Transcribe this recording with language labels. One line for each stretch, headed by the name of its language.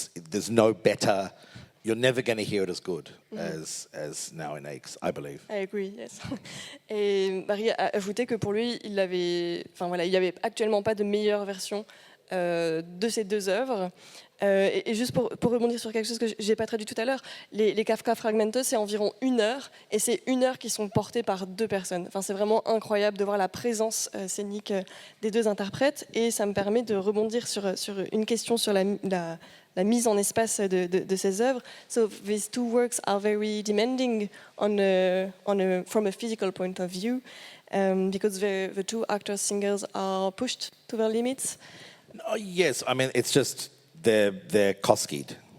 English: there's no better. You're never going to hear it as good as Now in Aches, I believe. I agree, yes.
French: Et Barrie a ajouté que pour lui, il avait actuellement pas de meilleure version de ces deux œuvres. Et juste pour rebondir sur quelque chose que j'ai pas traduit tout à l'heure, les Kafka Fragmentos, c'est environ 1 heure, et c'est 1 heure qui sont portées par 2 personnes. Enfin, c'est vraiment incroyable de voir la présence scénique des 2 interprètes, et ça me permet de rebondir sur une question sur la mise en espace de ces œuvres.
English: So these 2 works are very demanding from a physical point of view, because the 2 actors, singers are pushed to their limits. Oh, yes, I mean, it's just they're Koskied.